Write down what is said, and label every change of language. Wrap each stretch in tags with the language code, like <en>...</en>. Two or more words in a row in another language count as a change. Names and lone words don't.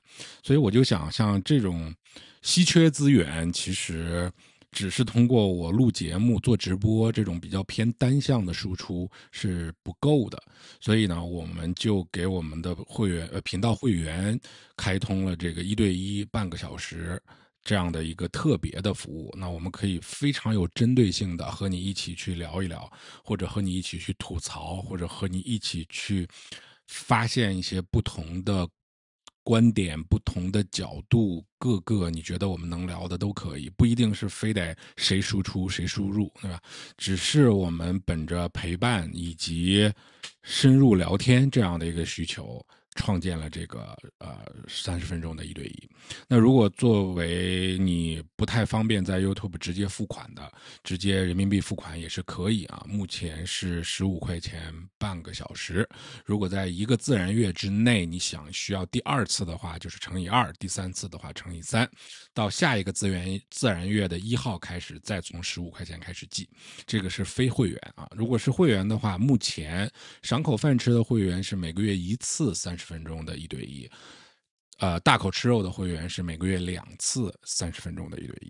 <zh>所以我就想，像這種稀缺資源，其實只是通過我錄節目做直播這種比較偏單向的輸出是不夠的，所以呢，我們就給我們的會員頻道會員開通了這個1對1半個小時這樣的一個特別的服務。那我們可以非常有針對性的和你一起去聊一聊，或者和你一起去吐槽，或者和你一起去發現一些不同的觀點、不同的角度，各個你覺得我們能聊的都可以，不一定是非得誰輸出誰輸入，對吧？只是我們本着陪伴以及深入聊天這樣的一個需求，創建了這個30分鐘的1對1。那如果作為你不太方便在 YouTube 直接付款的，直接人民幣付款也是可以啊。目前是15 塊錢半個小時。如果在一個自然月之內，你需要第2次的話，就是乘以2；第3次的話乘以3。到下一個自然月的1號開始，再從15塊錢開始計。這個是非會員啊。如果是會員的話，目前賞口飯吃的會員是每個月1次30分鐘的1對1，大口吃肉的會員是每個月2次30分鐘的1對1。</zh>